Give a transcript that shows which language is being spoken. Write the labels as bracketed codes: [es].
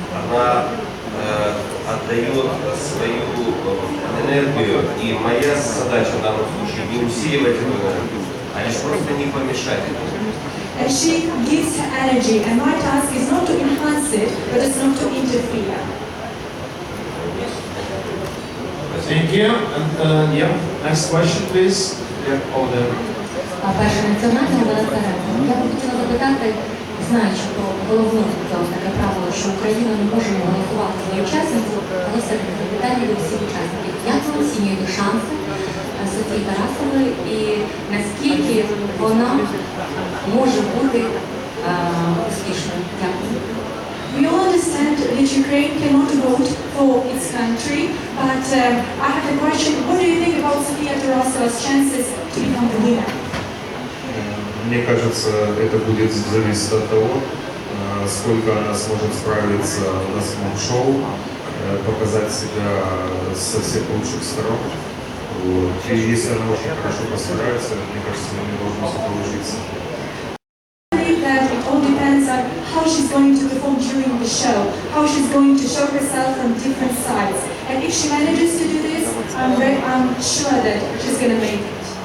[ru] Она отдает свою энергию, и моя задача в данном случае не усиливать эту энергию, а лишь просто не помешать этому. [en] And she gives her energy, and my task is not to enhance it, but it's not to interfere. Thank you. And next question, please. Order. [uk] Перше національне голосування. Я б хотіла запитати, знаючи про головну таке правило, що Україна не може голосувати за учасницю, але все-таки запитання до всіх учасників. Як ви оцінюєте шанси Софії Тарасової і наскільки вона може бути успішною? Дякую. [en] We all understand that Ukraine cannot vote for its country, but I have a question. What do you think about Sofia Tarasova's chances to become the winner? [ru] Мне кажется, это будет зависеть от того, сколько она сможет справиться на самом шоу, показать себя со всех лучших сторон. Вот. И если она очень хорошо постарается, мне кажется, у нее должно все получиться. [en] That it all depends on how she's going to perform during the show, how she's going to show herself from different sides. And if she manages to do this, I'm sure that she's going to make it.